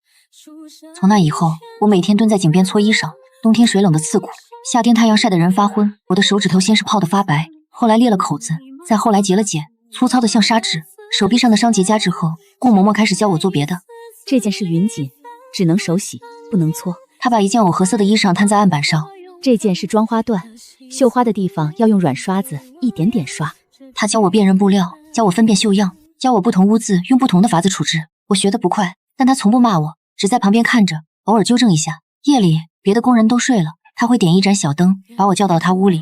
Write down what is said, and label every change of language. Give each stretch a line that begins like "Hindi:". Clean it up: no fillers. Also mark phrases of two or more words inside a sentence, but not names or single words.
Chinese: 從那以後，我每天蹲在井邊搓衣裳，冬天水冷的刺骨，夏天太陽曬得人發昏。我的手指頭先是泡得發白，後來裂了口子，再後來結了繭，粗糙的像砂紙。手臂上的傷結痂之後，顧嬷嬷開始教我做別的。這件是云錦，只能手洗，不能搓。她把一件藕褐色的衣裳攤在案板上。這件是妝花緞，繡花的地方要用軟刷子一點點刷。她教我辨認布料，教我分辨繡樣，教我不同污漬用不同的法子處置。我學得不快，但她從不罵我，只在旁邊看着，偶爾糾正一下。夜裡別的工人都睡了，她會點一盞小燈，把我叫到她屋裡。